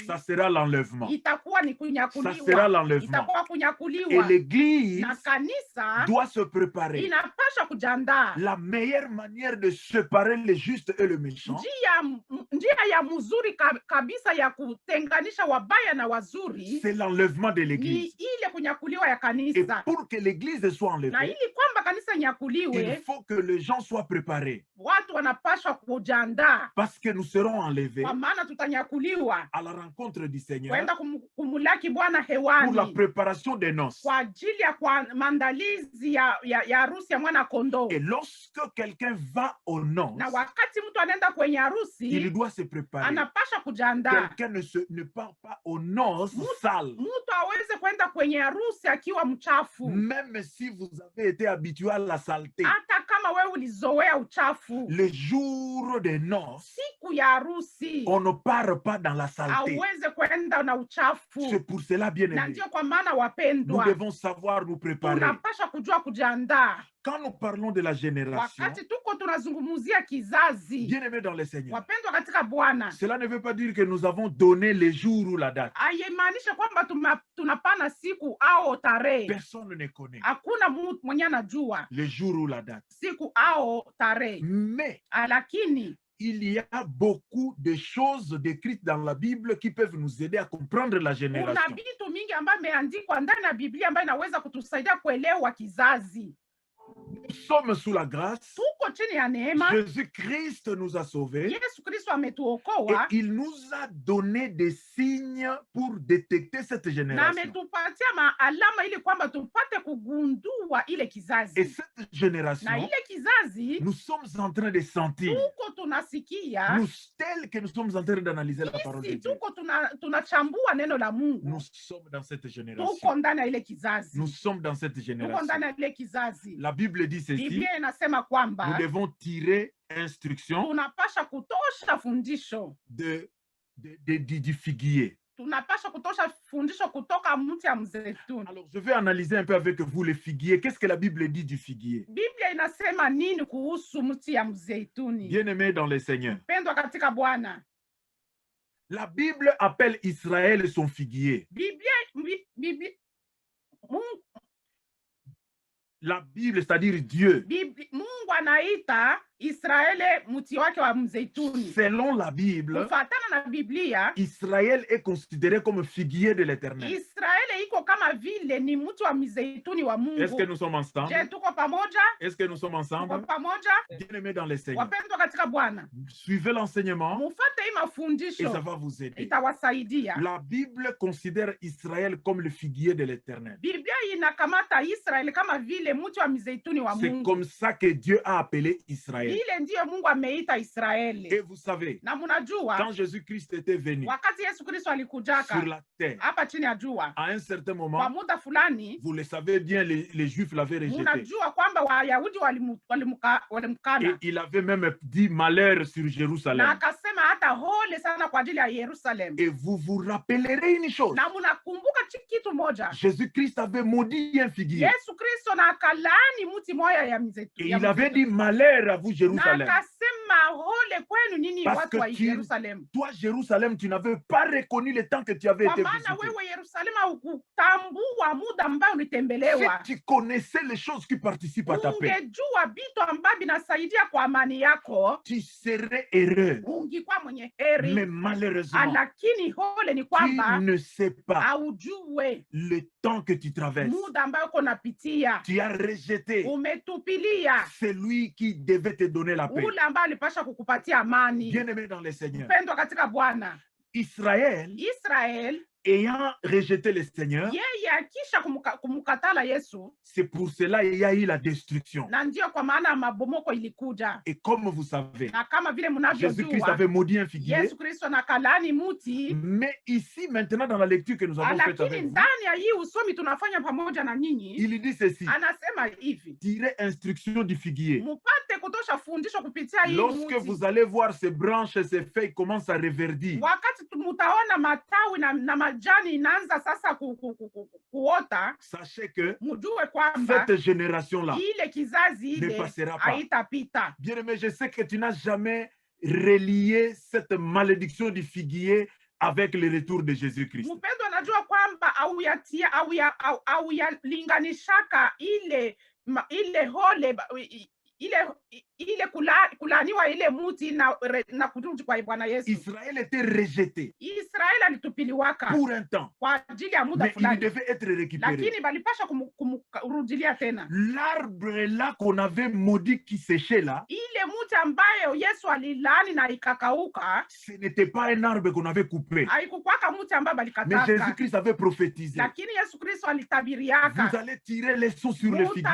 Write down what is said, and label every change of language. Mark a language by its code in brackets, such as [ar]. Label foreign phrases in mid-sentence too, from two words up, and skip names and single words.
[fr] ça sera l'enlèvement. [sw] itakuwa ni [fr] Ça [sw] kunyakuliwa. [fr] sera l'enlèvement. [sw] Itakuwa [fr] Et [sw] kunyakuliwa. [fr] l'Église [sw] Na kanisa [fr] doit se préparer. [sw] inapasha kujandaa. [fr] La meilleure manière de séparer les justes et le méchant, [sw] Njia ya mzuri kabisa ya kutenganisha wabaya na wazuri [fr] c'est l'enlèvement de [sw] ni [fr] l'Église. [sw] ile kunyakuliwa ya [fr] Et [sw] kanisa. [fr] pour que l'Église soit [sw] Na [fr] enlevée, [sw] ili kwamba kanisa [fr] il [sw] nyakuliwe, [fr] faut que les gens soient préparés. [sw] watu wanapaswa kujandaa, [fr] Parce que nous serons enlevés [sw] kwa maana tutanyakuliwa [fr] à la rencontre du Seigneur [sw] kwenda kumulaki Bwana [fr] pour la [sw] hewani [fr] préparation des noces. [sw] kwa ajili ya maandalizi ya harusi ya mwana kondoo. [fr] Et lorsque quelqu'un va aux noces, [sw] Na wakati mtu anaenda kwenye [fr] il [sw] harusi, [fr] doit se préparer. [sw] anapasha kujandaa. [fr] Quelqu'un ne part pas pas aux noces sales. [sw] mtu aweze kwenda kwenye harusi akiwa mchafu, [fr] Même si vous avez été habitué à la saleté, [sw] hata kama wewe ulizoea uchafu. [fr] le jour des noces, [sw] Siku ya harusi [fr] on ne part pas dans la saleté. [sw] aweze kwenda na uchafu. [fr] C'est pour cela, bien [sw] Na [fr] aimé, [sw] ndio kwa maana [fr] nous [sw] wapendwa, [fr] devons savoir nous préparer. [sw] tunapasha kujua kujiandaa. [fr] Quand nous parlons de la génération, [sw] Wakati tuko tunazungumzia kizazi, [fr] bien aimé dans le Seigneur, [sw] wapendwa katika Bwana, [fr] cela ne veut pas dire que nous avons donné les jours ou la date. [sw] haimaanisha kwamba tunapana siku au tarehe. [fr] Personne ne connaît [sw] Hakuna mtu mwenye anajua [fr] le jour ou la date. [sw] siku au tarehe, [fr] Mais [sw] lakini [fr] il y a beaucoup de choses décrites dans la Bible qui peuvent nous aider à comprendre la [sw] kuna [fr] génération. [sw] vitu mingi ambayo imeandikwa ndani ya Biblia ambayo inaweza kutusaidia kuelewa kizazi. [fr] Nous sommes sous la grâce. [sw] Tuko chini ya neema. [fr] Jésus-Christ nous a sauvés. [sw] Yesu Kristo [fr] Et [sw] ametuokoa [fr] il nous a donné des signes pour détecter cette [sw] na [fr] génération. [sw] ametupatia maalama ili kwamba tupate kugundua ile [fr] Et [sw] kizazi, [fr] cette [sw] na [fr] génération, [sw] ile kizazi [fr] nous sommes en train de sentir, [sw] tuko tunasikia, [fr] nous, tel que nous sommes en train d'analyser la parole de [sw] sisi [fr] Dieu. [sw] tuko tunachambua neno la Mungu, [fr] Nous sommes dans cette génération. [sw] tuko ndani ya ile kizazi, [fr] Nous sommes dans cette [sw] tuko [fr] génération. [sw] ndani ya ile kizazi. [fr] La Bible dit ceci, [sw] Biblia inasema [fr] nous [sw] kwamba [fr] devons tirer instruction [sw] tunapasha kutosha fundisho, [fr] du figuier. [sw] tunapasha kutosha fundisho kutoka mti ya mzeituni. [fr] Alors, je vais analyser un peu avec vous le figuier. Qu'est-ce que la Bible dit du figuier? [sw] Biblia inasema nini kuhusu mti ya mzeituni? [fr] Bien-aimés dans le Seigneur, [sw] Pendwa katika Bwana, [fr] la Bible appelle Israël son figuier. [sw] Mungu, [fr] La Bible, c'est-à-dire Dieu, [sw] Mungu anaita Israeli mti wake wa mzeituni. [fr] selon la Bible, [sw] Kufatana na Biblia, [fr] Israël est considéré comme figuier de l'Éternel. [sw] Israeli iko kama vile ni mti wa mzeituni wa Mungu. [fr] Est-ce que nous sommes ensemble? [sw] Je, tuko pamoja? [fr] Est-ce que nous sommes [sw] Tuko [fr] ensemble? [sw] pamoja? [fr] Bien-aimés dans le Seigneur, [sw] Wapendwa katika Bwana, [fr] suivez l'enseignement [sw] mufate hii [fr] et ça [sw] mafundisho, [fr] va vous aider. [sw] itawasaidia. [fr] La Bible considère Israël comme le figuier de l'Éternel. [sw] Biblia inakamata Israeli kama vile mti wa mzeituni wa [fr] C'est [sw] Mungu. [fr] comme ça que Dieu a appelé Israël. [sw] Ile ndiyo Mungu ameita [fr] Et [sw] Israeli. [fr] vous savez, [sw] Na munajua [fr] quand Jésus-Christ était venu [sw] wakati Yesu Kristo [fr] sur [sw] alikujaka [fr] la terre, [sw] hapa chini ya jua, [fr] à un certain [sw] kwa [fr] moment, [sw] muda fulani, [fr] vous le savez bien, les Juifs l'avaient rejeté. [sw] munajua kwamba Wayahudi [fr] Et [sw] walimkana, [fr] il avait même dit malheur sur [sw] na [fr] Jérusalem. [sw] akasema hata hole sana kwa ajili ya Yerusalemu. [fr] Et vous vous rappellerez une chose. [sw] Na munakumbuka kitu moja, [fr] Jésus-Christ avait maudit un figuier. [sw] Yesu Kristo na akalani mti moya ya [fr] Et [sw] mzeituni, [fr] il avait dit malheur à vous, [sw] na [fr] Jérusalem. [sw] akasema hole kwenu nini [fr] Parce [sw] watu [fr] que [sw] wa [fr] tu- [sw] Yerusalemu, [fr] Toi, Jérusalem, tu n'avais pas reconnu le temps que tu avais [sw] kwa [fr] été [sw] maana [fr] visité. [sw] wewe Yerusalemu haukutambua muda ambao ulitembelewa. [fr] Si tu connaissais les choses qui participent à ta paix, [sw] Ungejua vitu ambavyo vinasaidia kwa amani yako, [fr] tu serais heureux. [sw] ungekuwa mwenye [fr] Mais [sw] heri. [fr] malheureusement, [sw] Lakini hole ni [fr] tu [sw] kwamba [fr] ne sais pas [sw] haujue [fr] le temps que tu traverses. [sw] muda ambayo uko napitia. [fr] Tu as rejeté [sw] Umetupilia [fr] celui qui devait te donner la paix. [sw] ule ambaye alipasha kukupatia amani. [fr] Bien-aimé dans le Seigneur, [sw] Pendwa katika Bwana, [fr] Israël, [sw] Israel [fr] ayant rejeté le Seigneur, [sw] yeye akisha kumkatala Yesu, [fr] c'est pour cela qu'il y a eu la destruction. [sw] na ndio kwa maana mabomoko ilikuja. [fr] Et comme vous savez, [sw] Na kama vile [fr] Jésus-Christ [sw] mnavyojua, [fr] avait maudit un figuier. [sw] Yesu Kristo na kalani muti. [fr] Mais ici, maintenant, dans la lecture que nous avons faite [sw] Lakini [fr] avec vous, [sw] ndani ya hii usomi tunafanya pamoja na nyinyi, [fr] il dit ceci: [sw] anasema hivi, [fr] tirez instruction du figuier. [sw] mupate kutosha fundisho kupitia hii [fr] Lorsque [sw] muti. [fr] vous allez voir ces branches et ces feuilles commencent à reverdir, [sw] Wakati mutaona matawi na majani inaanza sasa kuota, [fr] sachez que [sw] mujue kwamba [fr] cette génération-là [sw] ile kizazi [fr] ne [sw] ile [fr] passera pas. [sw] haitapita. [fr] Bien-aimé, je sais que tu n'as jamais relié cette malédiction du figuier avec le retour de Jésus-Christ. [sw] Mpendwa, najua kwamba auyalinganishaka ile hole ile kulaniwa ile muti na kurudi kwa Bwana Yesu. [fr] Israël était rejeté [sw] Israeli alitupiliwaka [fr] pour un temps, [sw] kwa ajili ya muda [fr] mais il [sw] fulani, [fr] devait être récupéré. [sw] lakini balipasha kumrudilia tena. [fr] L'arbre là qu'on avait maudit qui séchait là, [sw] Ile muti ambayo Yesu alilani na ikakauka, [fr] ce n'était pas un arbre qu'on avait coupé, [sw] haikukwaka muti ambayo [fr] mais [sw] balikataka, [fr] Jésus-Christ avait prophétisé. [sw] lakini Yesu Kristo alitabiriaka, [fr] Vous allez tirer les sons sur le figuier.